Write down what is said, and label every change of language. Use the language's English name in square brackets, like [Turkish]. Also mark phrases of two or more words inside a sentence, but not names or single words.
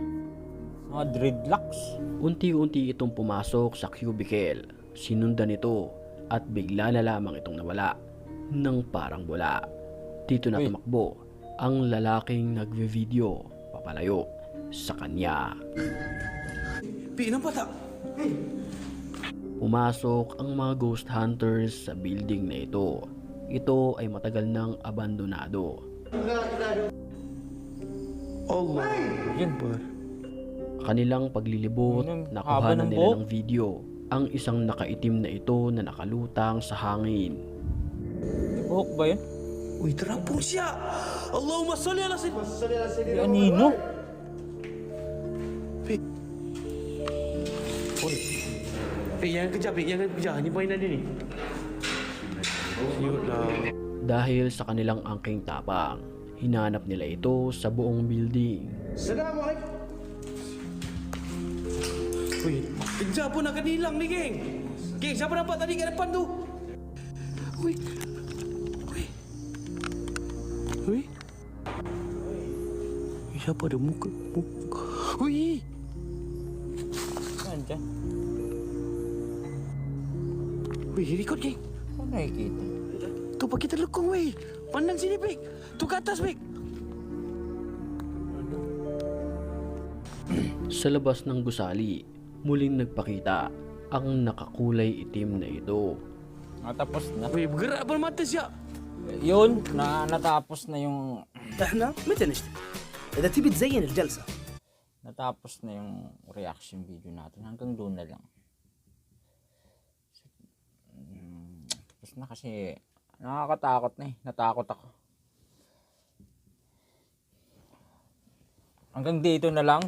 [Filipino] Mga dreadlocks. Unti-unti itong pumasok sa cubicle. Sinundan ito at bigla na lamang itong nawala ng parang wala. Dito na Uy. tumakbo ang lalaking nagve-video papalayo sa kanya. [Malay] Pi, nampak tak? [Filipino] Pumasok ang mga [English] ghost hunters [Filipino] sa building na ito. Ito ay matagal nang abandonado. Allah. Yun. Kanilang paglilibot, Haba nakuha na ng nila buhok. ng video ang isang nakaitim na ito na nakalutang sa hangin. May buhok ba yun? [Malay] Wih, terapung siya. [Arabic] اللهم صل على سيدنا. [Filipino] Di anino? [Malay] Pi. Pi, jangan kejar, Pi. Jangan kejar. Ni mainan dia ni. Siutlah. [Filipino] Dahil sa kanilang angking tapang, hinanap nila ito sa buong building. [Malay] Assalamualaikum. Wih, kejar pun akan hilang ni, geng. Geng, siapa nampak tadi kat depan tu? Wih. Wih. Wih. Wih, siapa ada muka? Wih. [Filipino] Saan dyan? [Malay] Wih, record, geng. [Filipino] Saan nakikita? [Malay] Tu pak kita lekong, weh. Pandang sini, Pik. Tu ke atas, Pik. [Filipino] Sa labas ng gusali, muling nagpakita ang nakakulay itim na ito. Natapos na. [Malay] Weh, bergerak pun mata siap. [Filipino] Yun, natapos na yung [Arabic] احنا متى نشتغل؟ اذا تبي تزين الجلسه [Filipino] natapos na yung reaction video natin. Hanggang doon na lang. Tapos na kasi nakakatakot na eh. Natakot ako. Hanggang dito na lang.